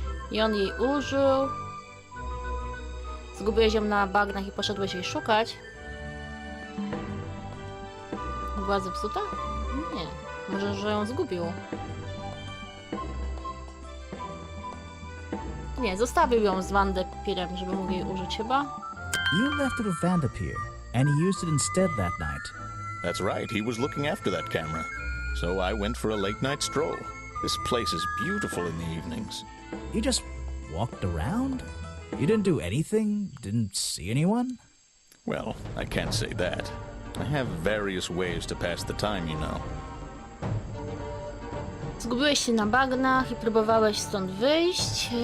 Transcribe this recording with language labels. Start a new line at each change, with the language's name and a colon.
Polish: I on jej użył. Zgubiłeś ją na bagnach i poszedłeś jej szukać. Była zepsuta? Nie. Może, że ją zgubił. Nie, zostawił ją z Van de Pierem, żeby mógł jej użyć chyba.
English: You left it with Vanderpure, and he used it instead that night. That's right, he was looking after that camera. So I went for a late night stroll. This place is beautiful in the evenings. You just walked around? You didn't do anything? Didn't see anyone? Well, I can't say that. I have various ways to pass the time, you know.
Polish: Zgubiłeś się na bagnach i próbowałeś stąd wyjść.